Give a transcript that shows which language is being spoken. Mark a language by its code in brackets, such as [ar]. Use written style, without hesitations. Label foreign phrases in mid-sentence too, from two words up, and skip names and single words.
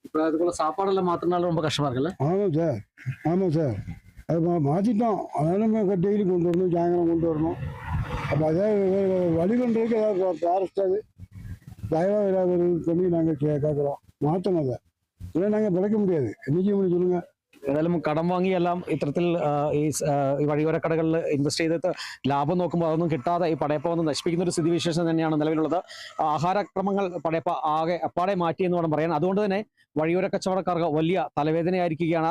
[ta] இப்போ அதுக்குள்ள சாப்பாடெல்லாம் மாற்றினாலும் ரொம்ப கஷ்டமாக இருக்குல்ல? ஆமாம் சார். அது மாற்றிட்டோம். அதனால டெய்லி கொண்டு வரணும், சாயங்காலம் கொண்டு வரணும். அப்போ அதாவது வழி பண்ணுறதுக்கு ஏதாவது ஃபாரஸ்ட் அது தயவாக ஏதாவது பண்ணி நாங்கள் கேட்குறோம். மாற்றணும். அதை இல்லை நாங்கள் பிழைக்க முடியாது. என்ன செய்ய முடியும் சொல்லுங்கள்? [ml] ഏതായാലും കടം വാങ്ങിയെല്ലാം ഇത്തരത്തിൽ ഈ വഴിയോര കടകളിൽ ഇൻവെസ്റ്റ് ചെയ്തിട്ട് ലാഭം നോക്കുമ്പോൾ അതൊന്നും കിട്ടാതെ ഈ പടയപ്പ വന്ന് നശിപ്പിക്കുന്ന ഒരു സ്ഥിതിവിശേഷം തന്നെയാണ് നിലവിലുള്ളത്. ആഹാരക്രമങ്ങൾ പടയപ്പ ആകെ അപ്പാടെ മാറ്റിയെന്ന് വേണം പറയാൻ. അതുകൊണ്ട് തന്നെ വഴിയോര കച്ചവടക്കാർക്ക് വലിയ തലവേദനയായിരിക്കുകയാണ്.